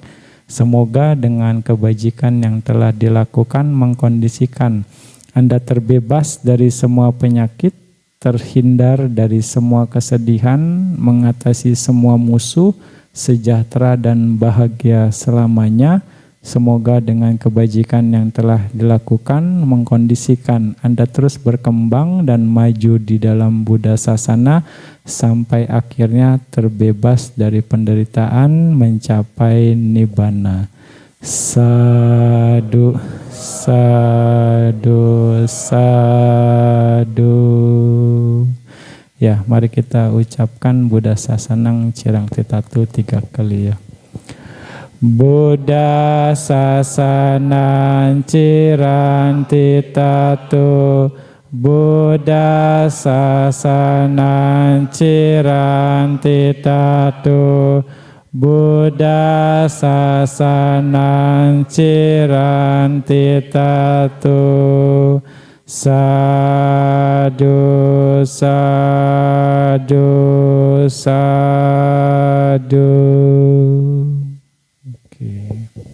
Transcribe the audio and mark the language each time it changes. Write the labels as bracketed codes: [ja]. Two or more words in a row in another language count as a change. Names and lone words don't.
[id] Semoga dengan kebajikan yang telah dilakukan mengkondisikan Anda terbebas dari semua penyakit, terhindar dari semua kesedihan, mengatasi semua musuh, sejahtera dan bahagia selamanya. Semoga dengan kebajikan yang telah dilakukan mengkondisikan Anda terus berkembang dan maju di dalam Buddha Sasana sampai akhirnya terbebas dari penderitaan mencapai Nibbana. [pi] Sadu, sadu, sadu. [id] Ya, mari kita ucapkan [pi] Buddha Sasanang Cirang Titatu [id] 3 kali ya. [pi] Buddha Sasanang Cirang Titatu, Buddha Sasanang Cirang Titatu, Buddha Sasanang Cirang Titatu. Sadu, sadu, sadu. [id] Oke.